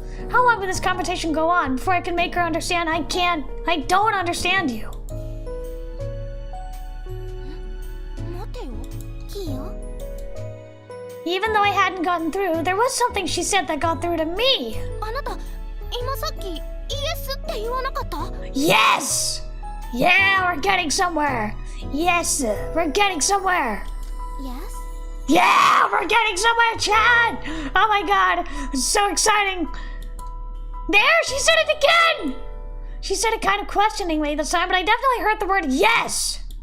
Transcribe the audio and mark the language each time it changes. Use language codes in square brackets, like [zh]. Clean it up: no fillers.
[en] How long will this conversation go on before I can make her understand I don't understand you? [ja] 待てよ、キヨ。 [en] Even though I hadn't gotten through, there was something she said that got through to me. [ja] あなた、今さっきイエスって言わなかった？ [en] Yes! Yeah, we're getting somewhere. Yes, we're getting somewhere. Yes? Yeah, we're getting somewhere, Chad! Oh my god, it's so exciting. There, she said it again! She said it kind of questioningly this time, but I definitely heard the word yes.